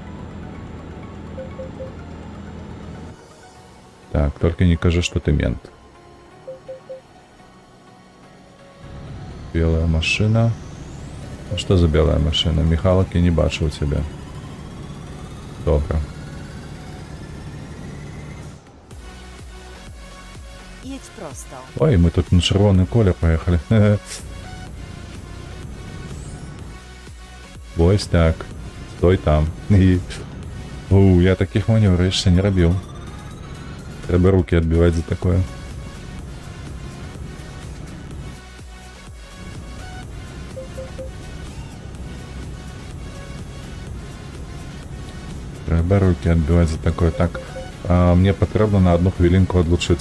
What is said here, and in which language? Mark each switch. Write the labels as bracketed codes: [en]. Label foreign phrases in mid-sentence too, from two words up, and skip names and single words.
[ru] Так, только не кажи, что ты мент. Белая машина. А что за белая машина? Михалок я [uk] не бачу [ru] у тебя. [uk] Добре. [pl] Jedź prosto. [ru] Ой, мы тут на [uk] червоный колер [ru] поехали. [uk] Ось так. [ru] Стой там. Я таких маневров еще не робил. Треба руки отбивать за такое. Треба руки отбивать за такое. [uk] Так, мне потрібно на одну хвилинку отлучиться.